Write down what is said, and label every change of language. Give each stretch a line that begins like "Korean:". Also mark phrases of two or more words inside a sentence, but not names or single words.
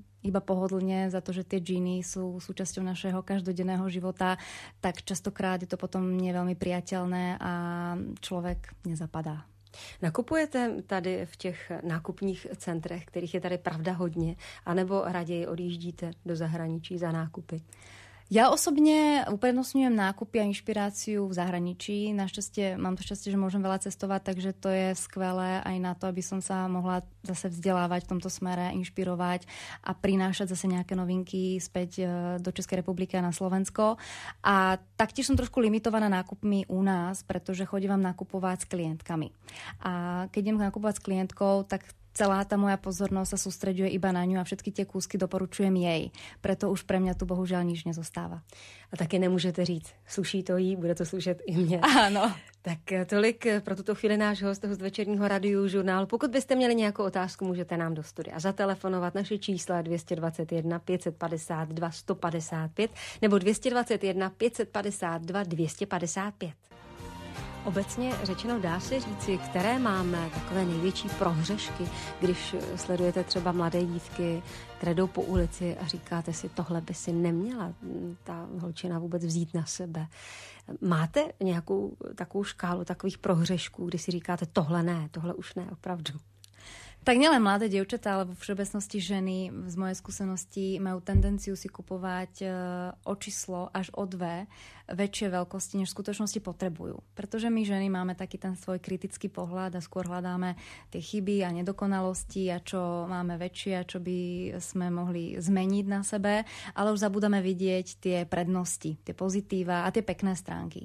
Slovak: iba pohodlne, za to, že tie džíny sú súčasťou našeho každodenného života, tak častokrát je to potom nie veľmi priateľné a človek nezapadá.
Czech: Nakupujete tady v těch nákupních centrech, kterých je tady pravda hodně, anebo raději odjíždíte do zahraničí za nákupy?
Slovak: Ja osobne uprednostňujem nákupy a inšpiráciu v zahraničí. Našťastie mám to šťastie, že môžem veľa cestovať, takže to je skvelé aj na to, aby som sa mohla zase vzdelávať v tomto smere, inšpirovať a prinášať zase nejaké novinky späť do Českej republiky a na Slovensko. A taktiež som trošku limitovaná nákupmi u nás, pretože chodím nakupovať s klientkami. A keď idem nakupovať s klientkou, tak celá tá moja pozornosť sa sústreďuje iba na ňu a všetky tie kúsky doporučujem jej. Preto už pre mňa tu bohužiaľ nič nezostáva.
Czech: A také nemůžete říct, sluší to jí, bude to slušet i mě.
Slovak: Áno.
Czech: Tak tolik pro tuto chvíli náš host z večerního Radiožurnálu. Pokud byste měli nějakou otázku, můžete nám do studia zatelefonovat. Naše čísla 221 552 155 nebo 221 552 255. Obecně řečeno dá se říci, které máme takové největší prohřešky, když sledujete třeba mladé dívky, které jdou po ulici a říkáte si, tohle by si neměla ta holčina vůbec vzít na sebe. Máte nějakou takovou škálu takových prohřešků, kdy si říkáte, tohle ne, tohle už ne, opravdu?
Slovak: Tak nielen mladé dievčatá, ale vo všeobecnosti ženy z mojej skúsenosti majú tendenciu si kupovať o číslo až o 2 väčšie veľkosti, než v skutočnosti potrebujú. Pretože my ženy máme taký ten svoj kritický pohľad a skôr hľadáme tie chyby a nedokonalosti a čo máme väčšie a čo by sme mohli zmeniť na sebe, ale už zabúdame vidieť tie prednosti, tie pozitíva a tie pekné stránky.